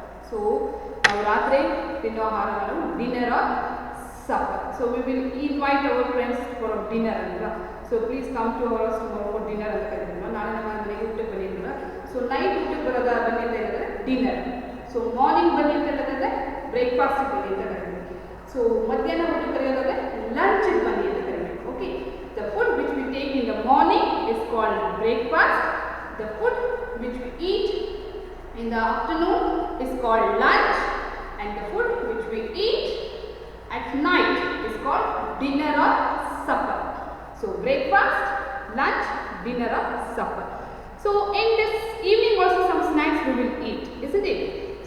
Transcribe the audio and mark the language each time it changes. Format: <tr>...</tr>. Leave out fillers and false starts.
<kn>So ನಾವು ರಾತ್ರಿ ತಿನ್ನೋ ಆಹಾರ ನಾವು dinner R supper.</kn> <en>So we will invite our friends for a dinner</en> <kn>ಅಲ್ವಾ.</kn> <en>So please come to our house tomorrow for dinner</en> <kn>ಅಂತ ಕರೀತೀವಿ. ನಾಳೆ ನಮ್ಮ ಮನೆಗೆ ಊಟಕ್ಕೆ ಬನ್ನಿ ಅಲ್ವಾ. ಸೊ ನೈಟ್ ಊಟಕ್ಕೆ ಬರೋದ ಬನ್ನಿ ಅಂತ ಹೇಳಿದ್ರೆ ಡಿನ್ನರ್. ಸೊ ಮಾರ್ನಿಂಗ್ ಬನ್ನಿ ಅಂತ ಹೇಳಿದ್ರೆ ಬ್ರೇಕ್ಫಾಸ್ಟ್ ಬನ್ನಿ ಅಂತ ಕರೀತೀವಿ. ಸೊ ಮಧ್ಯಾಹ್ನ ಊಟಕ್ಕೆ ಕರೆಯೋದಾದ್ರೆ ಲಂಚ್ ಬನ್ನಿ ಅಂತ ಕರೀಬೇಕು.</kn> <en>Okay, the food which we take in the morning is called breakfast. The food which we eat in the afternoon is called lunch, and the food which we eat at night is called dinner or supper. So breakfast, lunch, dinner or supper. So in this evening also some snacks we will eat, isn't it?</en>